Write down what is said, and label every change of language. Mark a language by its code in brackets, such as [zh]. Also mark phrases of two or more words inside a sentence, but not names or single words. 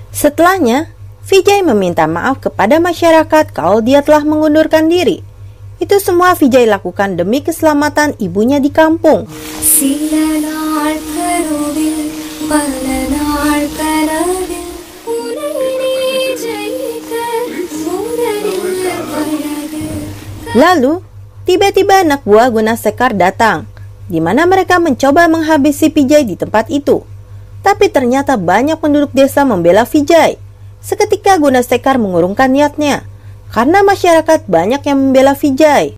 [id] Setelahnya, Vijay meminta maaf kepada masyarakat kalau dia telah mengundurkan diri. Itu semua Vijay lakukan demi keselamatan ibunya di kampung. [ta] சில நாள் கருவில் பல நாள் கனவில் உன்னை நீ ஜெயிக்க முதலில் பழகு. [id] Lalu, tiba-tiba anak buah Gunasekar datang, di mana mereka mencoba menghabisi Vijay di tempat itu. Tapi ternyata banyak penduduk desa membela Vijay. Seketika Gunasekar mengurungkan niatnya, karena masyarakat banyak yang membela Vijay.